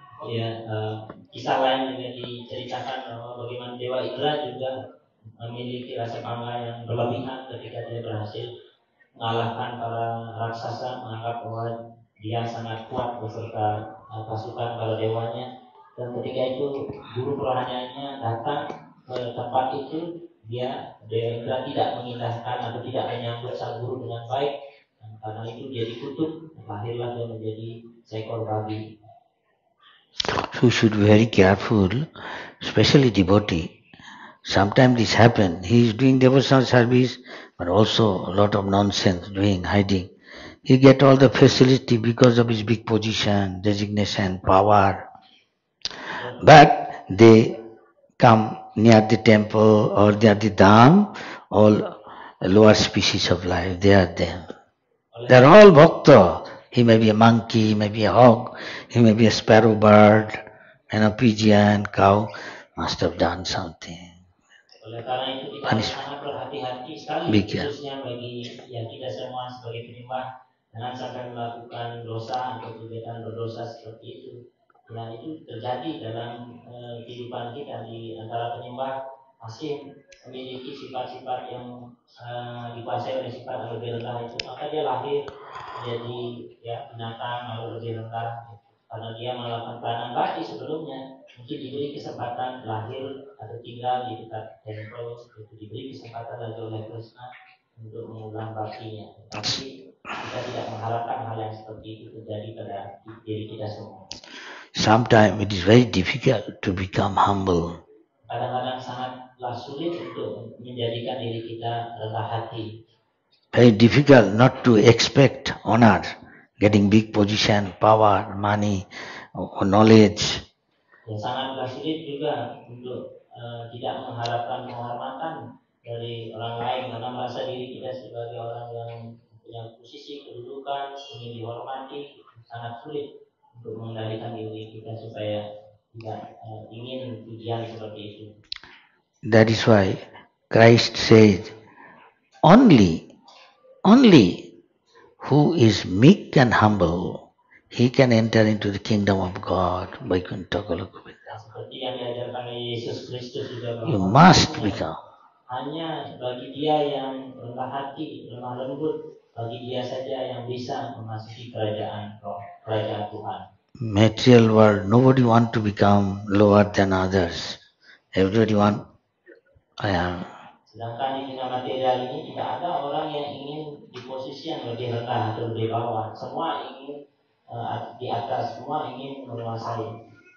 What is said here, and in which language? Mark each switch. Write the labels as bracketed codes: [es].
[id] Ya, kisah lain juga diceritakan bahwa bagaimana Dewa Indra juga memiliki rasa bangga yang berlebihan ketika dia berhasil mengalahkan para raksasa, menganggap bahwa dia sangat kuat beserta pasukan para dewanya. Dan ketika itu guru kerohaniannya datang ke tempat itu, Dewa Indra tidak mengindahkan atau tidak menyambut sang guru dengan baik. Dan karena itu dia dikutuk, lahirlah dia menjadi seekor babi. [en] So we should be very careful, especially devotee. Sometimes this happens. He is doing devotional service, but also a lot of nonsense doing, hiding. He get all the facility because of his big position, designation, power. But they come near the temple or near the dham, all lower species of life, they are there. They are all bhakta. He may be a monkey, he may be a hog, he may be a sparrow bird, and a pigeon, cow, must have done something. [id] Oleh karena itu kita harus sangat berhati-hati sekali, khususnya bagi kita semua sebagai penyembah, jangan sampai melakukan dosa atau kegiatan berdosa seperti itu. Dan itu terjadi dalam kehidupan kita di antara penyembah masih memiliki sifat-sifat yang dikuasai oleh sifat yang lebih rendah itu, maka dia lahir menjadi binatang lalu lebih rendah karena dia melakukan peranan bakti sebelumnya. Mungkin diberi kesempatan lahir atau tinggal di dekat tempel, itu diberi kesempatan lagi oleh Krishna untuk mengulang baktinya. Tapi kita tidak mengharapkan hal yang seperti itu terjadi pada diri kita semua. [en] Sometimes it is very difficult to become humble. [id] Kadang-kadang sangatlah sulit untuk menjadikan diri kita rendah hati. [en] Very difficult not to expect honor, getting big position, power, money, or knowledge. [id] Ya, sangatlah sulit juga untuk tidak mengharapkan penghormatan dari orang lain karena merasa diri kita sebagai orang yang punya posisi kedudukan, ingin dihormati, sangat sulit untuk mengendalikan diri kita supaya tidak ingin pujian seperti itu. [en] That is why Christ said, only who is meek and humble, he can enter into the kingdom of God. [id] Seperti yang diajarkan Yesus Kristus juga bahwa [en] you must become. [id] Hanya bagi dia yang rendah hati, lemah lembut, bagi dia saja yang bisa memasuki kerajaan Tuhan. [en] Material world, nobody want to become lower than others. Everybody want. [id] Sedangkan di dunia material ini tidak ada orang yang ingin di posisi yang lebih rendah atau lebih bawah. Semua ingin di atas, semua ingin menguasai.